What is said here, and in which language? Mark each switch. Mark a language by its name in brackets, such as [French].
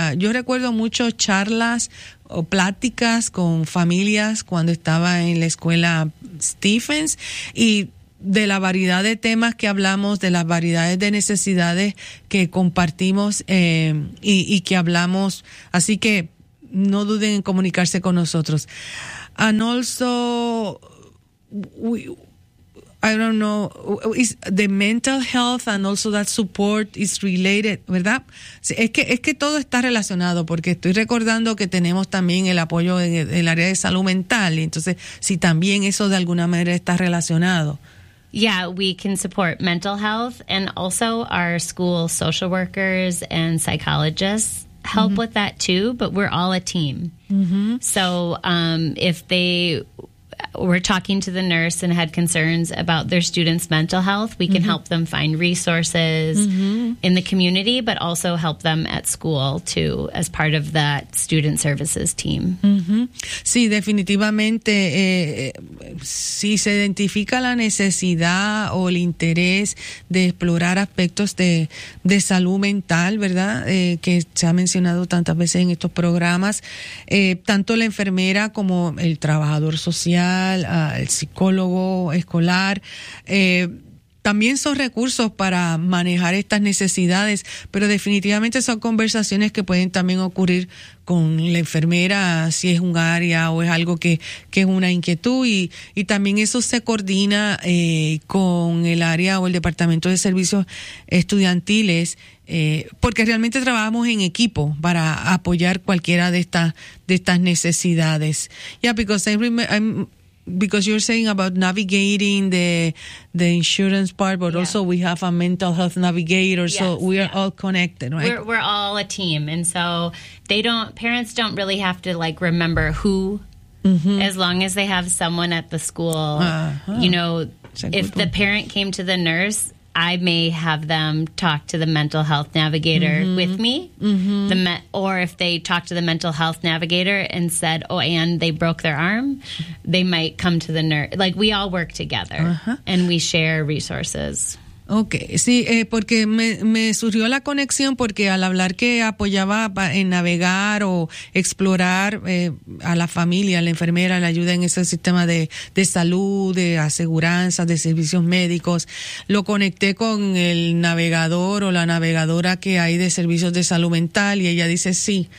[Spanish] Yo recuerdo mucho charlas o pláticas con familias cuando estaba en la escuela Stephens, y de la variedad de temas que hablamos, de las variedades de necesidades que compartimos y que hablamos. Así que no duden en comunicarse con nosotros. [English] And also, is the mental health and also that support is related, [Spanish] ¿verdad? Sí, es que todo está relacionado, porque estoy recordando que tenemos también el apoyo en el área de salud mental. Y entonces, si también eso de alguna manera está relacionado. [English] Yeah, we can support mental health, and also our school social workers and psychologists help mm-hmm. with that too, but we're all a team. Mm-hmm. So if they were talking to the nurse and had concerns about their student's mental health, we can mm-hmm. help them find resources mm-hmm. in the community, but also help them at school too as part of that student services team. Mm-hmm. [Spanish] Sí, definitivamente, si se identifica la necesidad o el interés de explorar aspectos de salud mental, ¿verdad? Que se ha mencionado tantas veces en estos programas, tanto la enfermera como el trabajador social, al psicólogo escolar, también son recursos para manejar estas necesidades, pero definitivamente son conversaciones que pueden también ocurrir con la enfermera si es un área o es algo que es una inquietud, y también eso se coordina con el área o el departamento de servicios estudiantiles, porque realmente trabajamos en equipo para apoyar cualquiera de estas necesidades. [English] Yeah, because you're saying about navigating the insurance part, but yeah. also we have a mental health navigator, yes, so we are yeah. all connected, right? We're all a team, and so parents don't really have to like remember who, mm-hmm. as long as they have someone at the school. Uh-huh. You know, if the parent came to the nurse, I may have them talk to the mental health navigator mm-hmm. with me. Mm-hmm. Or if they talk to the mental health navigator and said, oh, and they broke their arm, they might come to the nurse. Like, we all work together uh-huh. and we share resources. Okay. [Spanish] Sí, porque me surgió la conexión, porque al hablar que apoyaba en navegar o explorar a la familia, a la enfermera, la ayuda en ese sistema de salud, de aseguranzas, de servicios médicos, lo conecté con el navegador o la navegadora que hay de servicios de salud mental, y ella dice sí.